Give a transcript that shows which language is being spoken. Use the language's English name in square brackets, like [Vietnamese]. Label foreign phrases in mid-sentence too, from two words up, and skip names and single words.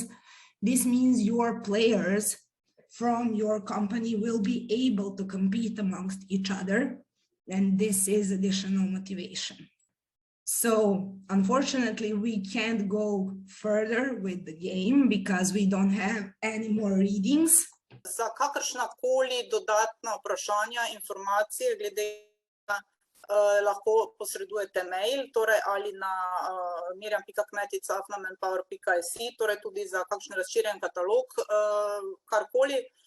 [English] This means your players from your company will be able to compete amongst each other, and this is additional motivation. So unfortunately, we can't go further with the game because we don't have any more readings. [Slovenian] Za kakršnakoli dodatna vprašanja, informacije glede lahko posredujete mail, torej ali na miriam.kmetica@manpower.si, torej tudi za kakšen razširjen katalog, karkoli.